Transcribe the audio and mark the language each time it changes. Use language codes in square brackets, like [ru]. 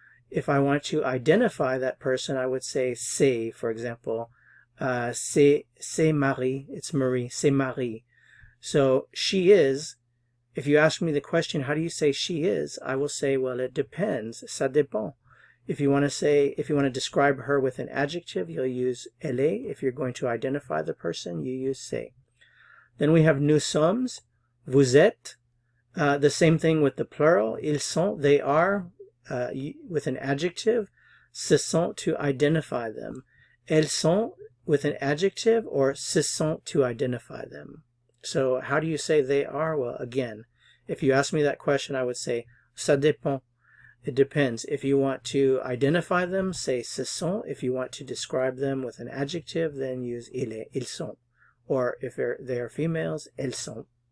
[en] If I want to identify that person, I would say c'est, for example, [fr] c'est Marie, [en] it's Marie, c'est Marie. So she is, if you ask me the question, how do you say she is? I will say, well, it depends, [fr] ça dépend. [en] If you want to describe her with an adjective, you'll use [fr] elle est. [en] If you're going to identify the person, you use c'est. Then we have [fr] nous sommes, vous êtes. [en] The same thing with the plural, [fr] ils sont, [en] they are, with an adjective. [fr] Ce sont [en] to identify them. [fr] Elles sont [en] with an adjective, or [fr] ce sont [en] to identify them. So how do you say they are? Well, again, if you ask me that question, I would say [fr] ça dépend. [en] It depends. If you want to identify them, say [fr] ce sont. [en] If you want to describe them with an adjective, then use [fr] il est, ils sont. [en] Or if they are females, [fr] elles sont.